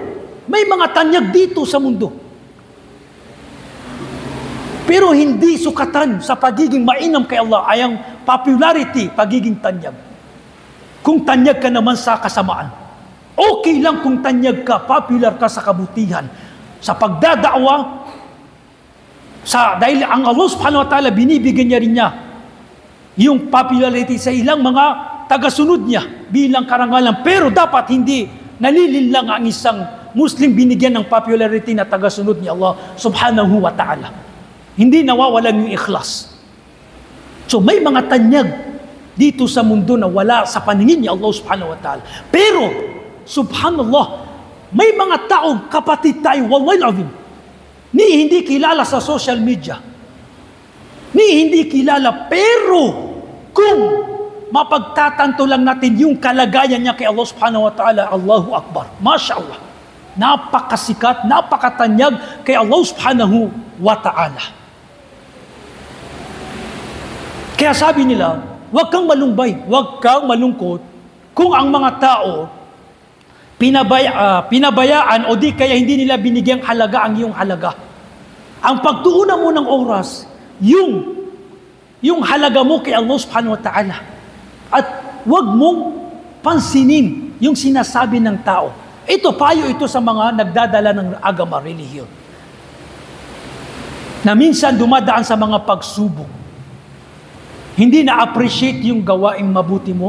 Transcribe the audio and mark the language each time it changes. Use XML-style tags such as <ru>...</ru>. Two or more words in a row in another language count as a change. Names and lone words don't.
<tl>May mga tanyag dito sa mundo. Pero hindi sukatan sa pagiging mainam kay Allah ay ang popularity, pagiging tanyag. Kung tanyag ka naman sa kasamaan, okay lang kung tanyag ka, popular ka sa kabutihan, sa pagdadaawa, dahil ang</tl> <ar>الله سبحانه وتعالى</ar> <tl>binibigyan niya rin niya yung popularity sa ilang mga tagasunod niya bilang karangalan. Pero dapat hindi nalilinlang ang isang Muslim binigyan ng popularity na tagasunod ni</tl> <ar>الله سبحانه وتعالى.</ar> <tl>Hindi nawawalan yung ikhlas. So may mga tanyag dito sa mundo na wala sa paningin ni</tl> <ar>الله سبحانه وتعالى.</ar> <tl>Pero subhanallah, May mga taong kapatid tayo,</tl> <ar>والله العظيم,</ar> <tl>ni hindi kilala sa social media, ni hindi kilala, pero kung mapagtatanto lang natin yung kalagayan niya kay</tl> <ar>الله سبحانه وتعالى, الله أكبر، ما شاء الله,</ar> <tl>napakasikat, napakatanyag kay</tl> <ar>الله سبحانه وتعالى.</ar> <tl>Kaya sabi nila, huwag kang malumbay, huwag kang malungkot kung ang mga tao pinabayaan o di kaya hindi nila binigyang halaga ang iyong halaga. Ang pagtuunan mo ng oras, yung halaga mo kay</tl> <ar>الله سبحانه وتعالى.</ar> <tl>At huwag mong pansinin yung sinasabi ng tao. Ito, payo ito sa mga nagdadala ng agama, relihiyon, na minsan dumadaan sa mga pagsubok. Hindi na-appreciate yung gawaing mabuti mo.</tl>